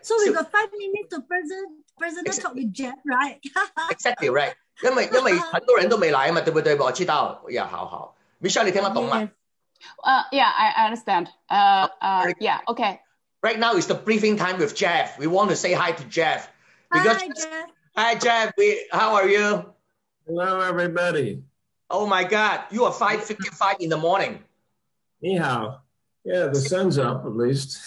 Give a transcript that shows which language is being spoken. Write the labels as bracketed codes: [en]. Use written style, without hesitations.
[en] So we got 5 minutes to present talk with Jeff, right? Exactly right. [zh] 因为很多人都没来嘛，对不对？我知道，呀，好。 Michelle， 你听得懂吗 [en] ？Yeah, I understand. Yeah, okay. Right now is the briefing time with Jeff. We want to say hi to Jeff. Hi, Jeff. How are you? Hello, everybody. Oh my God, you are 5:55 in the morning. [zh] 你好. [en] Yeah, the sun's up at least.